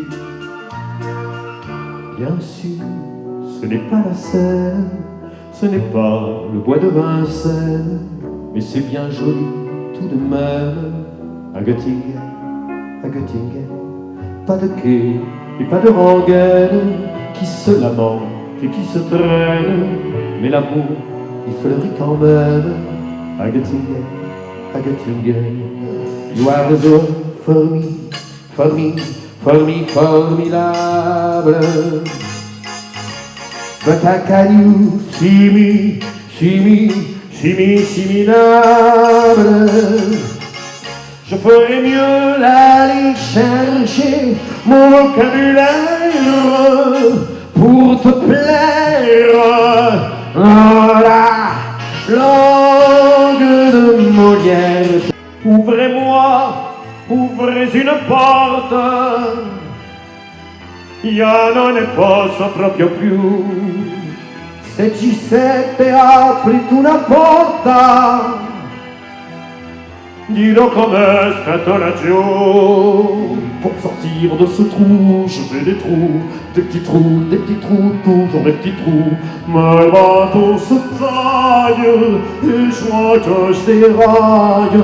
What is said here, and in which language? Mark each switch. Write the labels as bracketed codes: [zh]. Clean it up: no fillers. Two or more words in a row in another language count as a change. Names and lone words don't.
[fr] Bien sûr, ce n'est pas la Seine, ce n'est pas le bois de Vincennes, mais c'est bien joli tout de même à Göttingen, à Göttingen. Pas de quai et pas de rengaine qui se lamentent et qui se traînent, mais l'amour, il fleurit quand même à Göttingen, à Göttingen. [en] You are the for me, for me, for me, formidable. But how can you see me, see me, see me, see me, [fr] je ferais mieux d'aller chercher mon vocabulaire pour te plaire. Dans la langue de Molière. Ouvrez-moi, ouvrez une porte. [it] Io non ne posso proprio più. Se Giuseppe apri tu una porta, [fr] dis-le comme un laggiù. Pour sortir de ce trou, je fais des petits trous, toujours des petits trous. Mais le bateau se taille, et je vois que je déraille.